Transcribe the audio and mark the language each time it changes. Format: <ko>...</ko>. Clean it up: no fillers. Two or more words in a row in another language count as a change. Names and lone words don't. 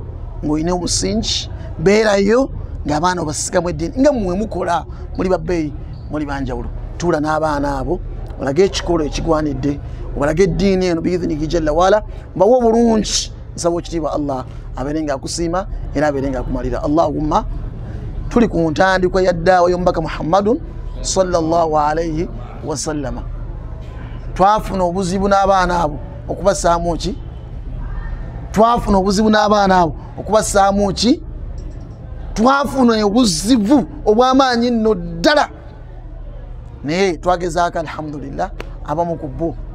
<lg>ng'olina omusingi beerayo ng'abaana obasigamu eddiini nga mmwe mukola muli babbeeyi muli banjawulo tuula n'abaana abo olage ekikolo ekigwanidde obalage eddiini eno</lg> <ar>بإذنه جل وعلا</ar> <lg>mbawe obulungi nsaba ekitiibwa Allah abeere ng'akusiima era abeere ng'akumalira Allahumma tuli ku ntandikwa ya ddaawa y'omubaka Muhammadun</lg> <ar>صلى الله عليه وسلم</ar> <lg>twafuna obuzibu n'abaana abo okubasaamu ki twafuna obuzibu n'abaana abo okubasaamu ki twafuna obuzibu obw'amaanyi nno ddala naye twagezaako alhamdulillah abamu ku bo</lg>